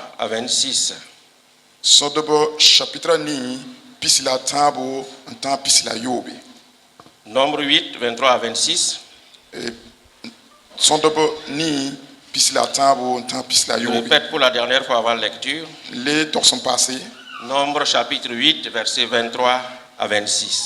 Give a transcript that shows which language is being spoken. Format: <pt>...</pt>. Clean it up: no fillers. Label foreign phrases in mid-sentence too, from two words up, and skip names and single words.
<fr>26.</fr> <mos>Sodobo chapitre ni pisila tabo en pisila yobe.</mos> <fr>Nombre 8, 23 à 26.</fr> <mos>Sodobo ni pisila tabo en pisila</mos> <fr>Je</fr> <mos>yobe.</mos> <fr>répète pour la dernière fois avant lecture. Les temps sont passés. Nombre chapitre 8, verset 23 à 26.</fr>